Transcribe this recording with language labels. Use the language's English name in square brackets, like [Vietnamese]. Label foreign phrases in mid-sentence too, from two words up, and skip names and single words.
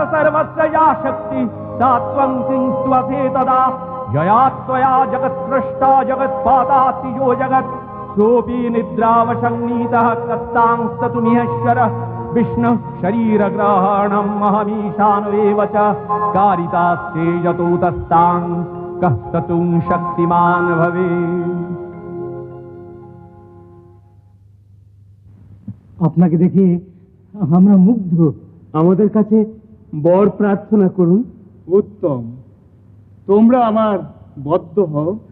[Sanskrit] सर्वस्य या शक्ति सा त्वं सिंस्त्वसे तदा यया त्वया जगत्सृष्टा जगत्पाता यो जगत् सोऽपि निद्रावशं नीतः कस्तांस्ततुमिहेश्वरः विष्णुः शरीरग्रहणम् अहमीशानवेव च कारितास्ते यतो तस्तां कः स्ततुं शक्तिमान् भवेत्। [Bangla] আপনাকে দেখে আমরা মুগ্ধ। আমাদের কাছে বর প্রার্থনা করুন। উত্তম, তোমরা আমার বদ্ধ হও।